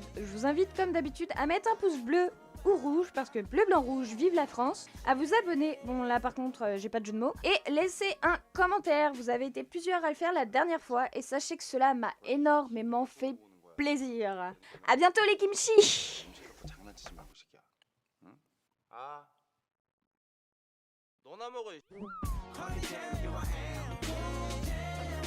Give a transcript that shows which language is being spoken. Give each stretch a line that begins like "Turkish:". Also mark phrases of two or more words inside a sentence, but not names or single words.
French: Je vous invite comme d'habitude à mettre un pouce bleu ou rouge, parce que bleu, blanc, rouge, vive la France, à vous abonner, bon là par contre j'ai pas de jeu de mots, et laissez un commentaire, vous avez été plusieurs à le faire la dernière fois, et sachez que cela m'a énormément fait plaisir. À bientôt les kimchi.
Korean: 장난치지 말고 이 새끼야. 응? 아, 너나 먹어.
English: Honey, tell you I am